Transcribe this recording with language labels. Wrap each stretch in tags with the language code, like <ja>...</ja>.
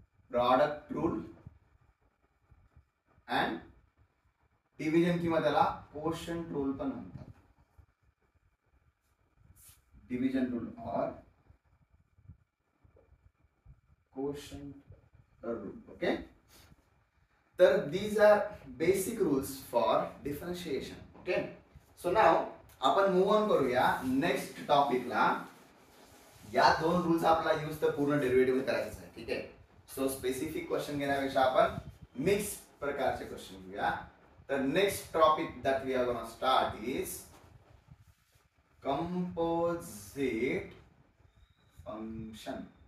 <mr>Product rule and division, किंवा त्याला quotient rule पण म्हणतात.</mr> <en>Division rule और quotient rule. Okay, तर these are basic rules for differentiation. Okay, so now</en> <mr>आपण मूव ऑन करूया नेक्स्ट टॉपिकला. या दोन रूल्स आपला यूज तर पूर्ण डेरिव्हेटिव्ह करायचं आहे. ठीक आहे, सो स्पेसिफिक क्वेश्चन घेण्यापेक्षा आपण मिक्स प्रकारचे क्वेश्चन घेऊया.</mr> <en>तर next topic that we are gonna start is composite function.</en>